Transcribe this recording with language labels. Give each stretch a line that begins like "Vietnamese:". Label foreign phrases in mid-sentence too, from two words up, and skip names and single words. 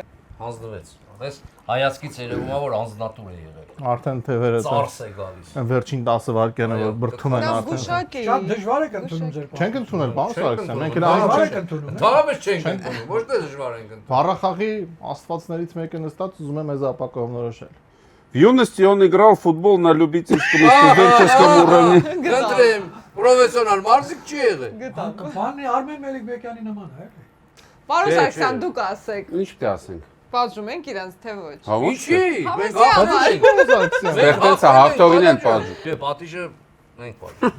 Armenian: Հանձնվեց։ Ահես հայացքից երևում է որ անձնատուր է եղել։ Արդեն թևերը Ծարս է գալիս։ վերջին 10 վայրկյանը որ բրթում են Դա արդեն։ զգուշակ է։ Շատ դժվար է կընդունում ձեր Չենք ընդունել, բան Սարգսյան, մենք Դժվար է էլ կընդունում։ Ընդհանրապես չենք ընդունում, ոչ թե դժվար ենք ընդունում։ Բառախաղի աստվածներից մեկը նստած ուզում է մեզ ապակողնորոշել։
Russian: В юности он играл в футбол на любительском и студенческом уровне.
Armenian: Գնդրեմ, պրոֆեսիոնալ մարզիկ չի եղել։ Բանը Արմեն Մելիքբեկյանի նման է։ Պարոն Չէ, Սարգսյան, չէ։ դուք ասեք։ Ինչ պիտի ասենք։ Պատժում ենք իրանց թե ոչ։ Հա ոչ։ Ինչի։ Մենք Հավեսի Ստեղծեց է հաղթողին են պատժում։ Չէ, պատիժը մենք պատժում։